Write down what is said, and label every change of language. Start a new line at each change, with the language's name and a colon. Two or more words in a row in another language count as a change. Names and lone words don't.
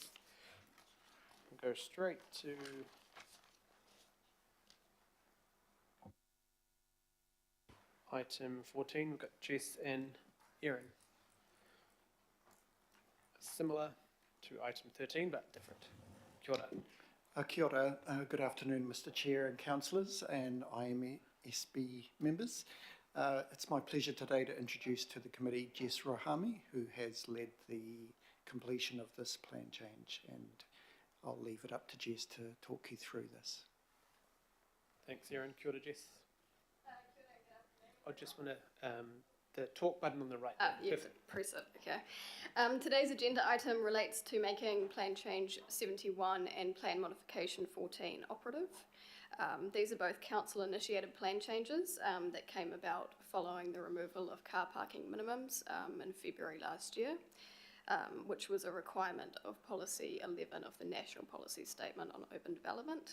English: We'll go straight to item 14. We've got Jess and Erin. Similar to item 13, but different.
Māori: Kia ora. Kia ora.
English: Good afternoon, Mr. Chair and councillors and IMSB members. It's my pleasure today to introduce to the committee Jess Rohami, who has led the completion of this plan change, and I'll leave it up to Jess to talk you through this. Thanks, Erin.
Māori: Kia ora, Jess.
English: I just want to, the talk button on the right. Yeah, press it, okay. Today's agenda item relates to making plan change 71 and plan modification 14 operative. These are both council initiated plan changes that came about following the removal of car parking minimums in February last year, which was a requirement of policy 11 of the National Policy Statement on Urban Development.